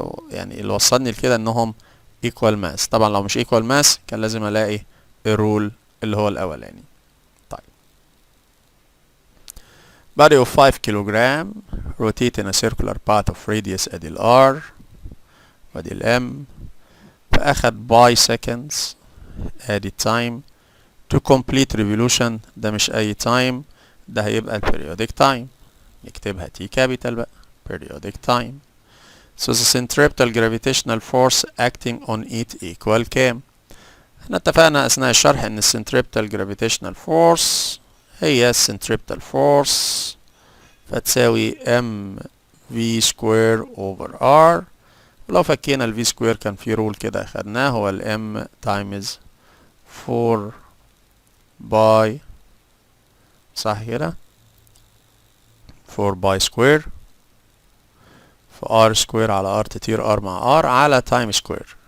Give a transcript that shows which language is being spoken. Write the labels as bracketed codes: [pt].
[ar] يعني اللي وصلني لكده انهم equal mass. طبعا لو مش equal mass كان لازم الاقي الرول اللي هو الاولاني. [en] طيب body of 5 kilogram rotate in a circular path of radius [ar] ادي ال r وادي ال m، فاخد باي [en] seconds ادي time to complete revolution. [ar] ده مش اي time، ده هيبقى ال periodic time. [en] نكتبها T capital بقى periodic time. So the centripetal gravitational force acting on it equal [ar] كام؟ احنا اتفقنا اثناء الشرح ان [en] centripetal gravitational force هي centripetal force فتساوي m v square over r. [ar] ولو فكينا ال v square كان في رول كده اخدناه هو ال m times 4 باي، صح كده؟ 4 باي سكوير في r سكوير على r تطير r مع r على تايم سكوير.